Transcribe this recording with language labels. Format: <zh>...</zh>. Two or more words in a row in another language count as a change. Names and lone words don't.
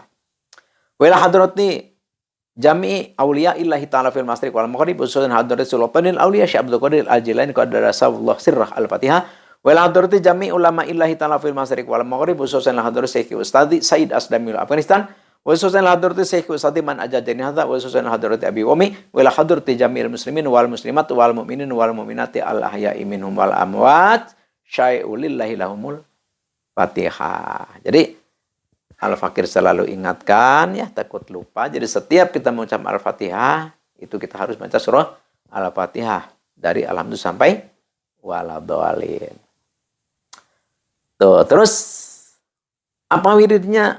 <ar>وإلى حضرة جميع أولياء الله تعالى في المشرق والمغرب خصوصا حضرة سلطان الأولياء الشيخ عبد القادر الجيلاني قدس الله سره الفاتحة. والحضرة جميع علماء الله تعالى في المشرق والمغرب خصوصا حضرة الشيخ أستاذي سعيد أسدامل أفغانستان وخصوصا حضرة الشيخ أستاذي من أجازني هذا وخصوصا حضرة أبي وأمي والحضرة جميع المسلمين والمسلمات والمؤمنين والمؤمنات الأحياء منهم والأموات شيء لله لهم الفاتحة.</ar> <id>Jadi Al-Fakir selalu ingatkan ya, takut lupa. Jadi setiap kita mengucap Al-Fatihah itu kita harus baca surah Al-Fatihah dari alhamdulillah sampai waladhdallin. Tuh, terus apa wiridnya?</id>